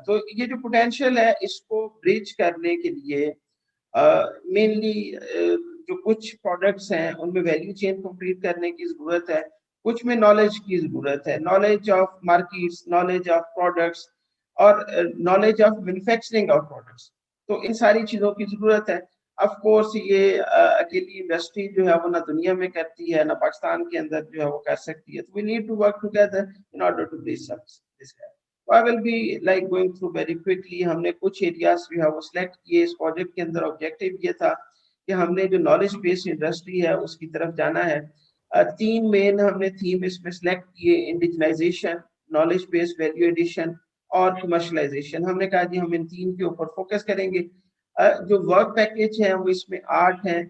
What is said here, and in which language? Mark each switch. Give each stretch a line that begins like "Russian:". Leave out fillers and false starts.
Urdu: تو یہ جو پوٹینشیل ہے اس کو بریج کرنے کے لیے مینلی جو کچھ پروڈکٹس ہیں ان میں ویلیو چین کمپلیٹ کرنے کی ضرورت ہے, کچھ میں نالج کی ضرورت ہے, knowledge of markets, knowledge of products اور knowledge of manufacturing of products. تو ان ساری چیزوں کی ضرورت ہے. آف کورس یہ اکیلی انڈسٹری جو ہے وہ نہ دنیا میں کرتی ہے نہ پاکستان کے اندر جو ہے وہ کر سکتی ہے.
English: We need to work together in order to bridge this. I will be like going through very quickly.
Urdu: ہم نے کچھ ایریاز جو ہے وہ سلیکٹ کیے اس پروجیکٹ کے اندر. آبجیکٹو یہ تھا کہ ہم نے جو نالج بیسڈ انڈسٹری ہے اس کی طرف جانا ہے. 3 مین ہم نے تھیم اس میں سلیکٹ کیے, انڈیجنائزیشن, نالج بیسڈ ویلیو ایڈیشن اور کمرشلائزیشن. ہم نے کہا جی ہم ان 3 کے اوپر فوکس کریں گے. جو ورک پیکیج ہیں وہ اس میں 8 ہیں.